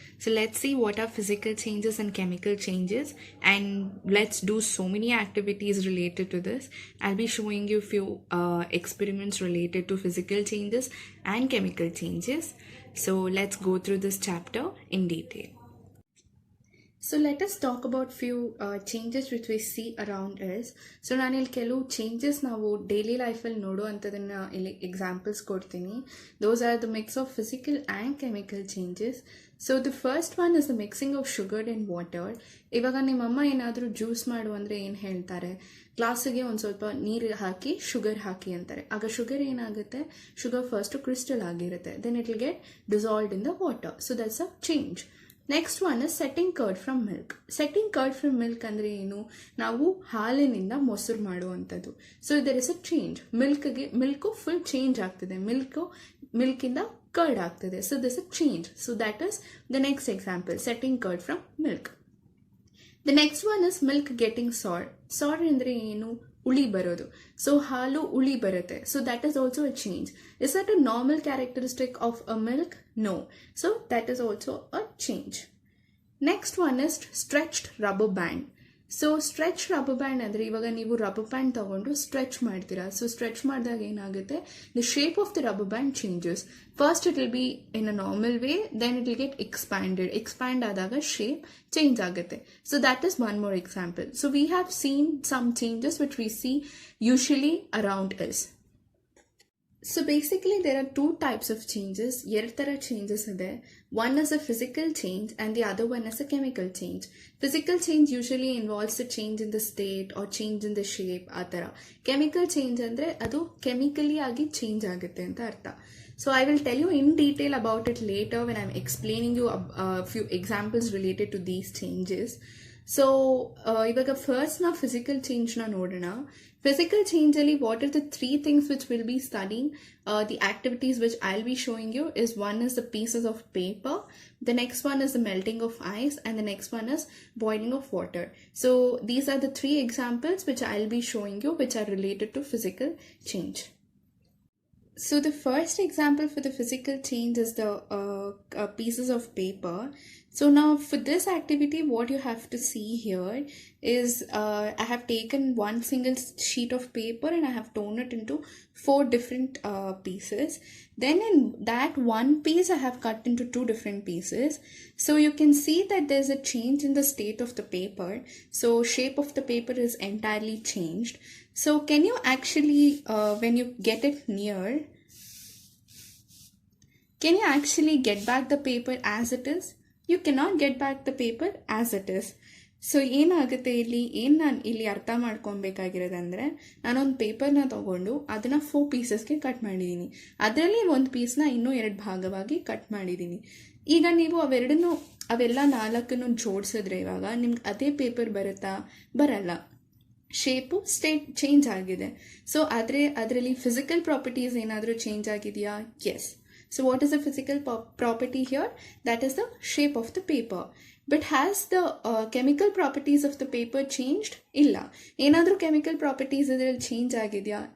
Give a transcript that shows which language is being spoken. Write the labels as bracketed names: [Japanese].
[English] So let's see what are physical changes and chemical changes, and let's do so many activities related to this. I'll be showing you few experiments related to physical changes and chemical changes. So let's go through this chapter in detail. So let us talk about few changes which we see around us. [Kannada] So ನಾನಿಲ್ಲಿ ಕೆಲವು changes ನಾವು daily ಲೈಫಲ್ಲಿ ನೋಡೋ ಅಂಥದನ್ನು ಇಲ್ಲಿ examples ಕೊಡ್ತೀನಿ. [English] Those are the mix of physical and chemical changes. So the first one is the mixing of sugar and water. [Kannada] ಇವಾಗ ನಿಮ್ಮಮ್ಮ ಏನಾದರೂ ಜ್ಯೂಸ್ ಮಾಡು ಅಂದರೆ ಏನು ಹೇಳ್ತಾರೆ, ಗ್ಲಾಸಿಗೆ ಒಂದು ಸ್ವಲ್ಪ ನೀರು ಹಾಕಿ ಶುಗರ್ ಹಾಕಿ ಅಂತಾರೆ. ಆಗ ಶುಗರ್ ಏನಾಗುತ್ತೆ, ಶುಗರ್ ಫಸ್ಟು ಕ್ರಿಸ್ಟಲ್ ಆಗಿರುತ್ತೆ, [English] Then it will get dissolved in the water. So that's a change. Next one is setting curd from milk. Setting curd from milk [Kannada] ಅಂದರೆ ಏನು, ನಾವು ಹಾಲಿನಿಂದ ಮೊಸರು ಮಾಡುವಂಥದ್ದು. [English] So there is a change. [Kannada] Milk full change ಆಗ್ತದೆ, ಮಿಲ್ಕಿಂದ curd ಆಗ್ತದೆ. [English] So this a change. So that is the next example, setting curd from milk. The next one is milk getting sour. Sour [Kannada] ಅಂದರೆ ಏನು, ಉಳಿ ಬರೋದು. So ಹಾಲು ಉಳಿ ಬರುತ್ತೆ. [English] So that is also a change. Is that a normal characteristic of a milk? No. So that is also a change. Next one is stretched rubber band. [Kannada] So stretch rubber band ಅಂದರೆ ಇವಾಗ ನೀವು rubber band ತಗೊಂಡು stretch ಮಾಡ್ತೀರಾ. So stretch ಮಾಡಿದಾಗ ಏನಾಗುತ್ತೆ, [English] The shape of the rubber band changes. First it will be in a normal way, then it will get expanded. [Kannada] Expand ಆದಾಗ shape change ಆಗುತ್ತೆ. [English] So that is one more example. So we have seen some changes which we see usually around us. So basically there are two types of changes. [Kannada] ಎರಡು ಥರ changes ಇದೆ. [English] One is a physical change and the other one is a chemical change. Physical change usually involves a change in the state or change in the shape, [Kannada] ಆ ಥರ. Chemical change ಅಂದರೆ ಅದು chemically ಆಗಿ change ಆಗುತ್ತೆ ಅಂತ ಅರ್ಥ. [English] So I will tell you in detail about it later when I'm explaining you a few examples related to these changes. [Kannada] So ಇವಾಗ first ನಾವು ಫಿಸಿಕಲ್ ಚೇಂಜ್ನ ನೋಡೋಣ. [English] Physical ಚೇಂಜಲ್ಲಿ what are the three things which will be studying, the activities which I will be showing you is one is the pieces of paper, the next one is the melting of ice, and the next one is boiling of water. So these are the three examples which I will be showing you which are related to physical change. So the first example for the physical change is the pieces of paper. So now for this activity what you have to see here is I have taken one single sheet of paper and I have torn it into four different pieces. Then in that one piece I have cut into two different pieces. So you can see that there's a change in the state of the paper. So shape of the paper is entirely changed. So can you actually when you get it near, can you actually get back the paper as it is? You cannot get back the paper as it is. [Kannada] So ಏನಾಗುತ್ತೆ ಇಲ್ಲಿ, ನಾನು ಇಲ್ಲಿ ಅರ್ಥ ಮಾಡ್ಕೊಬೇಕಾಗಿರೋದಂದರೆ, ನಾನೊಂದು ಪೇಪರ್ನ ತೊಗೊಂಡು ಅದನ್ನು 4 ಪೀಸಸ್ಗೆ cut ಮಾಡಿದ್ದೀನಿ. ಅದರಲ್ಲಿ ಒಂದು ಪೀಸ್ನ ಇನ್ನೂ 2 ಭಾಗವಾಗಿ ಕಟ್ ಮಾಡಿದ್ದೀನಿ. ಈಗ ನೀವು ಅವೆಲ್ಲ 4 ಜೋಡಿಸಿದ್ರೆ ಇವಾಗ ನಿಮ್ಗೆ ಅದೇ ಪೇಪರ್ ಬರುತ್ತಾ? ಬರಲ್ಲ. ಶೇಪು ಚೇಂಜ್ ಆಗಿದೆ. ಸೊ ಅದರಲ್ಲಿ ಫಿಸಿಕಲ್ ಪ್ರಾಪರ್ಟೀಸ್ ಏನಾದರೂ ಚೇಂಜ್ ಆಗಿದೆಯಾ? [English] Yes. So what is the physical property here? That is the shape of the paper. But has the chemical properties of the paper changed? Illa. [Kannada] Enadru chemical properties idರಲ್ಲಿ change ಆಗಿದೆಯಾ?